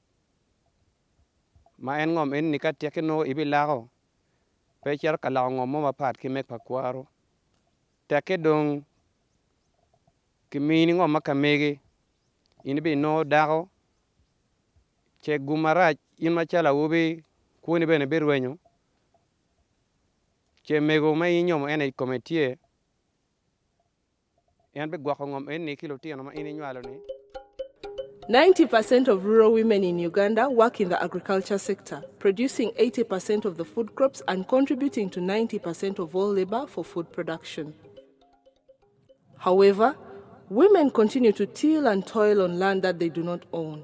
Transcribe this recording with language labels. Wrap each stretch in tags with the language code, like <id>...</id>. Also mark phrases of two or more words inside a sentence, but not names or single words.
<ach>ma en ngom en nikatike no ibilago pe cher kala ngom mo pat ki mek pakwaro teke dong kimini ngom makamege inbi no dago che gumara inma chala ubi kuni bene berwenyo che mego ma inyomo ene komitie en be gwako ngom en ni kilo tiano ma ini nywalo ni.</ach> <en>90% of rural women in Uganda work in the agriculture sector, producing 80% of the food crops and contributing to 90% of all labor for food production. However, women continue to till and toil on land that they do not own.</en>